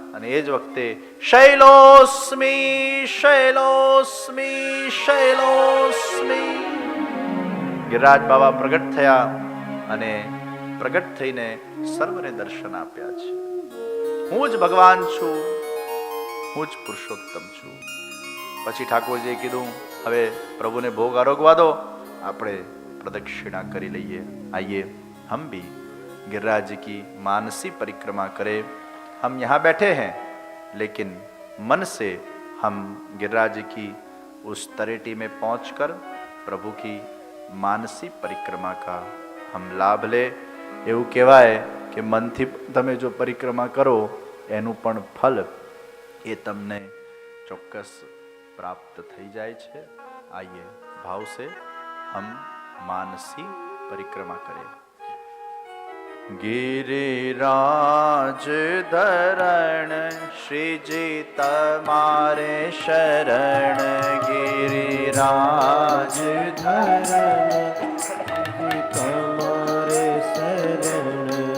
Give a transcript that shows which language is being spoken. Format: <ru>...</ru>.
<gu>અને એ જ વખતે શૈલોસ્મી શૈલોસ્મી શૈલોસ્મી ગિરિરાજ બાબા પ્રગટ થયા. અને પ્રગટ થઈને સર્વને દર્શન આપ્યા છે. હું જ ભગવાન છું, હું જ પુરુષોત્તમ છું. પછી ઠાકોરજીએ કીધું હવે પ્રભુને ભોગ આરોગવા દો, આપણે प्रदक्षिणा करी लइए.</gu> <hi>आइए हम भी गिरिराज जी की मानसी परिक्रमा करें. हम यहाँ बैठे हैं लेकिन मन से हम गिरिराज जी की उस तरेटी में पहुंचकर प्रभु की मानसी परिक्रमा का हम लाभ ले.</hi> <gu>એવું કહેવાય કે મનથી તમે જો પરિક્રમા કરો એનું પણ ફલ એ તમને ચોક્કસ प्राप्त થઈ જાય છે.</gu> <hi>आइए भाव से हम मानसी परिक्रमा करें.</hi> <gu>गिरिराज धरण श्री जी तमारे शरण. गिरिराज धरण तमारे शरण.</gu>